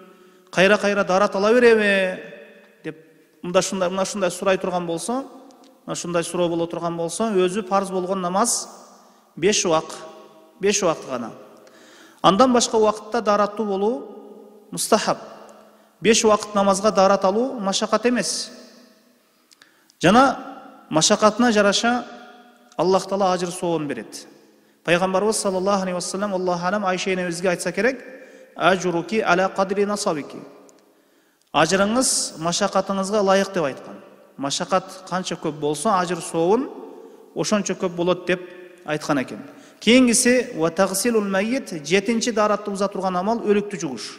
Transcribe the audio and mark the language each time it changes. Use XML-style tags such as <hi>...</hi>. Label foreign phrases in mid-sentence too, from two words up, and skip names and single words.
<ky>Кайра дарат ала береби деп мына шундай сурай турган болсо, ушундай суроо боло турган болсо, өзү парз болгон намаз 5 убакыт гана. Андан башка вакытта дараттуу болуу мустахаб. 5 вакыт намазга дарат алуу машакат эмес. Жана машакатына жараша Аллах Таала ажыр соон берет. Пайгамбарыбыз</ky> <ar>صلى الله عليه وسلم الله أعلم</ar> <ky>Айша энебизге айтса керек:</ky> <ar>"أجرك على قدر نصبك."</ar> <ky>Ажырыңыз машакатыңызга ылайык деп айткан. Машакат канча көп болсо, ажыр соон ошончо көп болот деп айткан экен. Кийингиси</ky> <ar>وتغسيل الميت,</ar> <ky>7-нчи даратты буза турган амал өлүктү жууш.</ky>